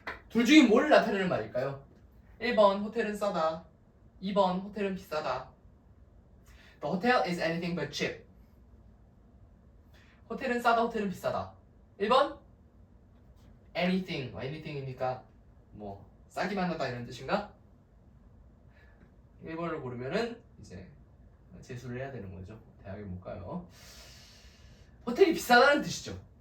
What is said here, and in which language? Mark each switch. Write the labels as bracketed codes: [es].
[ko] 둘 중에 뭘 나타내는 말일까요? 1번 호텔은 싸다. 2번 호텔은 비싸다. [en] The hotel is anything but cheap. [ko] 호텔은 싸다. 호텔은 비싸다. 1번 anything이니까 뭐 싸기만 하다 이런 뜻인가? 1번을 고르면은 이제 재수를 해야 되는 거죠. 대학에 못 가요. 호텔이 비싸다는 뜻이죠.